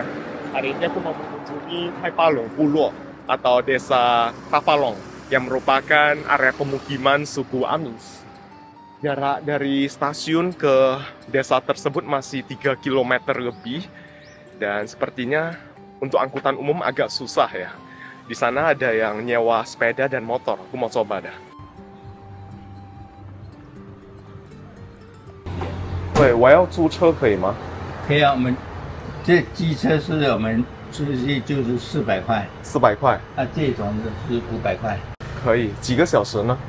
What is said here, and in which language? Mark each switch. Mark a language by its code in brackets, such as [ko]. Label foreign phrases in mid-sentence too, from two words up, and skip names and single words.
[id] Hari ini aku mau mengunjungi Taipalong, Pulo, atau desa Tafalong, yang merupakan area pemukiman suku Amis. Jarak dari stasiun ke desa tersebut masih 3 km lebih. Dan sepertinya untuk angkutan umum agak susah ya. Di sana ada yang nyewa sepeda dan motor. Aku mau coba dah. [zh] 对，我要租车可以吗？可以啊，我们这机车是我们出去就是400块， 400块，啊，这种的是500块。可以。几个小时呢？